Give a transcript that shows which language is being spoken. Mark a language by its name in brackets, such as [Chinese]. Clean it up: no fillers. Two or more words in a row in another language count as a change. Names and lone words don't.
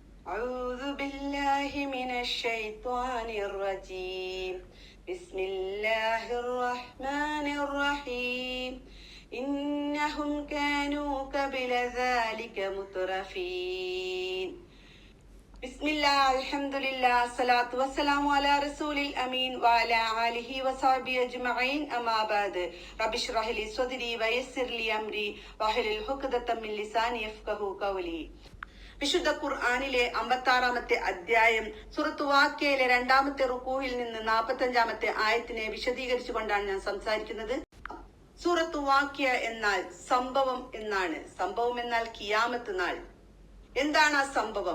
[Arabic] أعوذ بالله من الشيطان الرجيم بسم الله الرحمن الرحيم إنهم كانوا قبل ذلك مترفين بسم الله الحمد لله الصلاة والسلام على رسول الأمين وعلى آله وصحبه أجمعين أما بعد رب اشرح لي صدري ويسر لي أمري واحلل عقدة من لساني يفقهوا قولي. [Malayalam] വിശുദ്ധ ഖുർആനിലെ 56-ാമത്തെ അധ്യായം സൂറത്ത് വാഖിയയിലെ 2-ാമത്തെ റുകൂഹിൽ നിന്ന് 45-ാമത്തെ ആയത്തിനെ വിശദീകരിച്ചുകൊണ്ടാണ് ഞാൻ സംസാരിക്കുന്നത്. സൂറത്ത് വാഖിയ എന്നാൽ സംഭവം എന്നാണ്. സംഭവം എന്നാൽ ഖിയാമത്ത് നാൾ. എന്താണ് ആ സംഭവം?